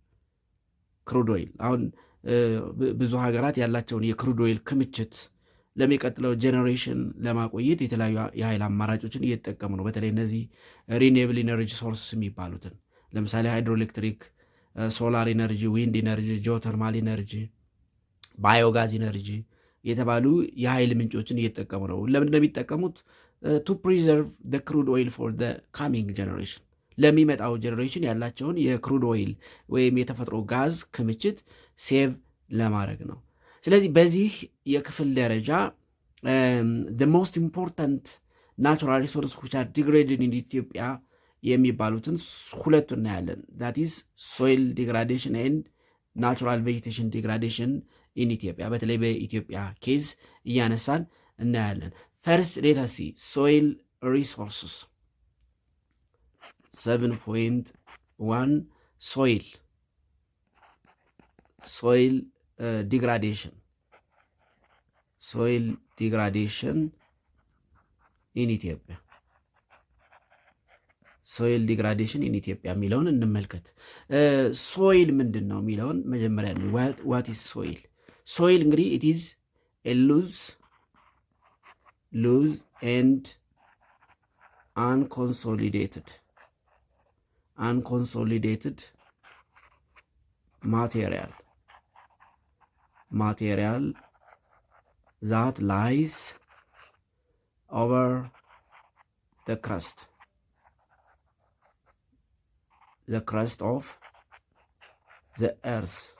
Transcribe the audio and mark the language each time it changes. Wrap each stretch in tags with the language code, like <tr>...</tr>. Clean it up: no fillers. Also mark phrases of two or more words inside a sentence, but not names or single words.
<am>አሁን ብዙ ሀገራት ያላቸውን</am> <en>የcrude oil</en> <am>ክምችት ለሚቀጥለው ጄኔሬሽን ለማቆየት የተለያዩ የኃይል አማራጮችን እየተጠቀሙ ነው። በተለይ እነዚህ</am> <en>renewable energy source</en> <am>የሚባሉትን ለምሳሌ ሃይድሮኤሌክትሪክ፣</am> <en>solar energy፣ wind energy፣ geothermal energy፣ biogas energy</en> <am>የተባሉ የኃይል ምንጮችን እየተጠቀሙ ነው። ለምንድነው የሚጠቀሙት?</am> <en>to preserve the crude oil for the coming generation፣</en> <am>ለሚመጣው ጄኔሬሽን ያላቸውን</am> <en>የcrude oil</en> <am>ወይም የተፈጥሮ ጋዝ ክምችት ሴቭ ለማድረግ ነው። ስለዚህ በዚህ የክፍል ደረጃ</am> <en>the most important natural resources which are degraded in ኢትዮጵያ</en> <am>የሚባሉትን ሁለቱ እናያለን።</am> <en>that is soil degradation and natural vegetation degradation in ኢትዮጵያ።</en> <am>በተለይ በኢትዮጵያ ኬዝ እያነሳን እናያለን።</am> <en>first let us see soil resources 7.1 soil degradation in ኢትዮጵያ soil degradation in Ethiopia</en> <am>የሚለውን እንመልከት። ሶይል ምንድን ነው የሚለውን መጀመሪያ</am> <en>what is soil? ሶይል እንግዲህ it is a loose and unconsolidated material that lies over the crust of the earth.</en>